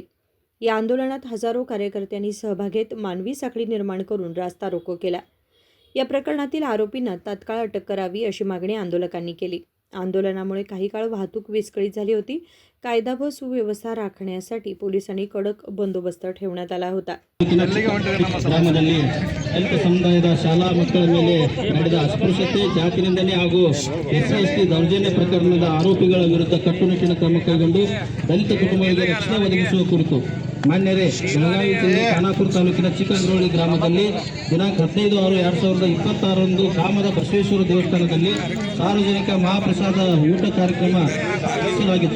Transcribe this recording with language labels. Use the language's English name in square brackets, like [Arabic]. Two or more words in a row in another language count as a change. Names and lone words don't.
[Marathi] या आंदोलनात हजारो कार्यकर्त्यांनी सहभाग घेत मानवी साखळी निर्माण करून रास्ता रोको केला। या प्रकरणातील आरोपींना तात्काळ अटक करावी अशी मागणी आंदोलकांनी केली। आंदोलनामुळे काही काळ वाहतूक विस्कळीत झाली होती। कायदा व सुव्यवस्था राखण्यासाठी पोलिसांनी कडक बंदोबस्त ठेवण्यात आला होता। [Kannada] ಗ್ರಾಮದಲ್ಲಿ ದಲಿತ ಸಮುದಾಯದ ಶಾಲಾ ಮಕ್ಕಳ ಮೇಲೆ ನಡೆದ ಅಸ್ಪೃಶ್ಯತೆ, ಜಾತಿ ನಿಂದನೆ ಹಾಗೂ ಎಸ್ಸಿ ದೌರ್ಜನ್ಯ ಪ್ರಕರಣದ ಆರೋಪಿಗಳ ವಿರುದ್ಧ ಕಟ್ಟುನಿಟ್ಟಿನ ಕ್ರಮ ಕೈಗೊಂಡು ದಲಿತ ಕುಟುಂಬಗಳಿಗೆ ರಕ್ಷಣೆ ಒದಗಿಸುವ ಕುರಿತು ಮಾನ್ಯರೇ, ಬೆಳಗಾವಿ ಜಿಲ್ಲೆ ಖಾನಾಪುರ ತಾಲೂಕಿನ ಚಿಕ್ಕಂಗ್ರೋಳಿ ಗ್ರಾಮದಲ್ಲಿ ದಿನಾಂಕ 15/6/2026ರಂದು ಗ್ರಾಮದ ಬಸವೇಶ್ವರ ದೇವಸ್ಥಾನದಲ್ಲಿ ಸಾರ್ವಜನಿಕ ಮಹಾಪ್ರಸಾದ ಊಟ ಕಾರ್ಯಕ್ರಮ ನಡೆಸಲಾಗಿತ್ತು।